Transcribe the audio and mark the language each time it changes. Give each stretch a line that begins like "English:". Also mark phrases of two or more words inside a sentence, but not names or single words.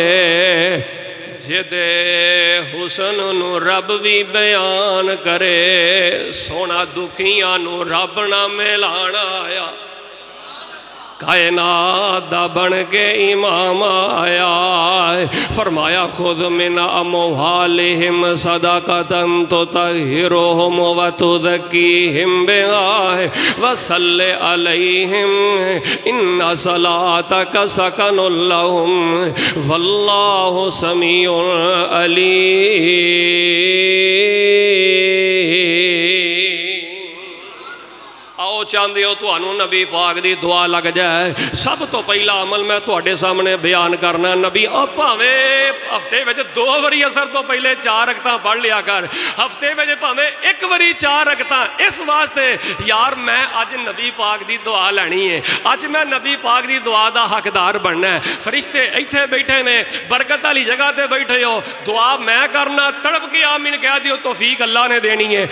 Punjabi: جدے حسن نوں رب بھی بیان کرے، سوہنا دکھیاں نوں رب نا ملانا آیا، کائنات دا بن کے امام آیا. فرمایا خود
Arabic: من أموالهم صدقة تطهرهم وتزكيهم بها وصل عليهم إن صلاتك سكن لهم والله سميع عليم.
Punjabi: چاہتے ہو تہانوں نبی پاک دی دعا لگ جائے، سب توں پہلا عمل میں تہاڈے سامنے بیان کرنا. نبی بھاویں ہفتے میں 2 باری عصر توں پہلے 4 رکعتاں پڑھ لیا کر، ہفتے میں بھاویں 1 باری 4 رکعتاں. اس واسطے یار میں اج نبی پاک دی دعا لینی ہے، اج میں نبی پاک دی دعا دا حقدار بننا ہے. فرشتے ایتھے بیٹھے نے، برکت والی جگہ تے بیٹھے ہو، دعا میں کرنا، تڑپ کے آمین کہہ دیو، توفیق اللہ نے دینی ہے.